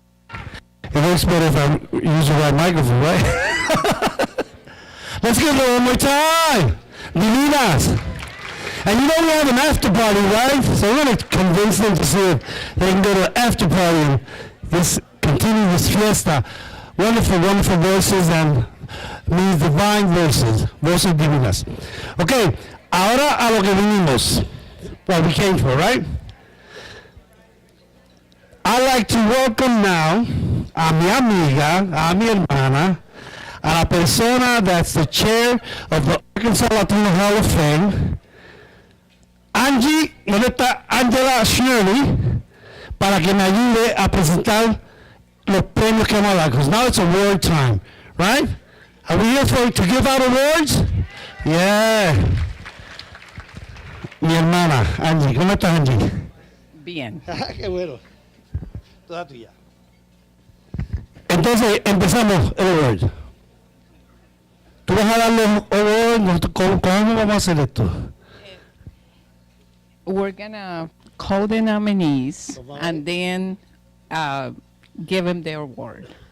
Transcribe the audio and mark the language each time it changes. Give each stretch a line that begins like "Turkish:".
English: It works better if I use the right microphone, right? Let's give it one more time. Divinas. And you know we have an after party, right? So we're going to convince them to see if they can go to an after party and this continue this fiesta. Wonderful, wonderful voices and means divine voices.
Spanish: Voces divinas. Okay, ahora a lo que vinimos.
English: What we came for, right? I'd like to welcome now
Spanish: a mi amiga, a mi hermana, a la persona
English: that's the chair of the Arkansas Latino Hall of Fame, Angie,
Spanish: ¿dónde está Angela Shirley? Para que me ayude a presentar los premios que vamos a dar,
English: because now it's award time, right? Are we here to give out awards? Yeah.
Spanish: Mi hermana, Angie, ¿cómo estás, Angie? Bien. Qué bueno. Toda tuya. Entonces, empezamos el award. Tú vas a dar los awards, ¿cómo vamos a hacer esto?
English: We're gonna call the nominees and then give them the award.